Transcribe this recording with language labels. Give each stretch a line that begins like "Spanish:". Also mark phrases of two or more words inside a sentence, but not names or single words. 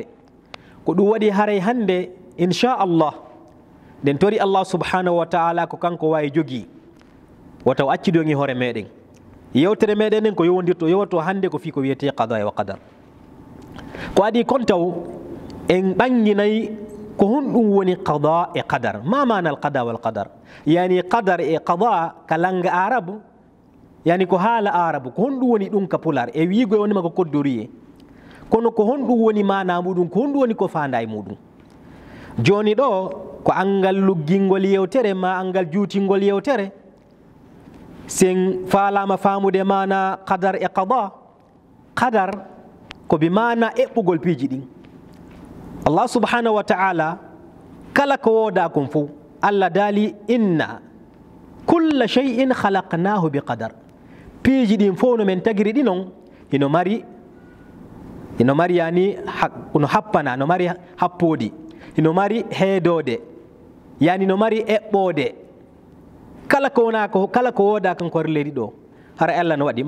Fula: ko ɗum waɗi haray hande inchallah nden tori
Arabic: الله سبحانه وتعالى
Fula: ko kanko wawi jogui wotaw accidogi hoore meɗen. yewtere meɗen nen ko yowoto hande ko fi ko wiyete
Arabic: قضاء وقدر.
Fula: ko adi kon taw en ɓanginayi ko honɗum woni qada e qadar.
Arabic: ما معنى القضاء والقدر?
Fula: Yani qadar e qada kalanga arabu, yani ko haala arabu, ko honɗum woni ɗum ka pular e wiigo e wonima ko koddoriye, kono ko honɗum woni mana muɗum, ko honɗum woni ko fanda e muɗum. Joni ɗo ko angal luggingol yewtere ma angal juutingol yewtere, sen falama famude mana qadar e qada. Qadar ko bi mana eɓɓugol piiji ɗin.
Arabic: الله سبحانه وتعالى
Fula: kala ko woda kon fof Allah daali
Arabic: إنا كل شيء خلقناه بقدر.
Fula: Piiji ɗin fof no men tagiri ɗi non ino mari yani no happana, no mari happodi, ino mari heedode, yani no mari eɓɓode. Kala ko wona ko kala ko woda kan ko leydi ɗo hara Allah no waɗi.